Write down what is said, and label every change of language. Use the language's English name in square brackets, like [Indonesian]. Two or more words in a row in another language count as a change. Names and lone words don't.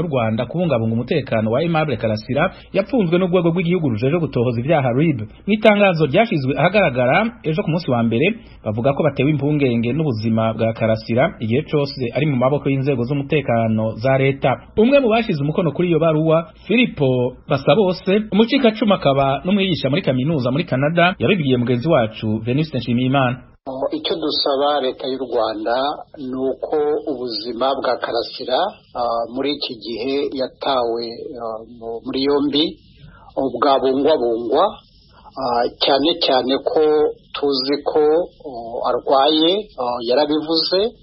[Kinyarwanda] y'u Rwanda kubungabunga umutekano wa Aimable Karasira yapfunzwe n'urwego rw'igihugu rujeje gutohoza ibyaha RIB n'itangazo ryashizwe ahagaragara ejo ku munsi wa mbere bavuga ko batewe impungenge n'ubuzima bwa Karasira igihe cyose ari mu maboko y'inzego z'umutekano za leta umwe mu bashize umukono kuri iyo baruwa Philipo Basabose umucika cuma akaba n'umwigisha muri kaminuza muri Canada yabibwiye mugenzi wacu Venuste Nshimiyimana icyo dusaba leta y'u Rwanda ni uko ubuzima bwa Karasira muri iki gihe yatawe muri yombi bwabungwabungwa cyane cyane ko tuzi ko arwaye yarabivuze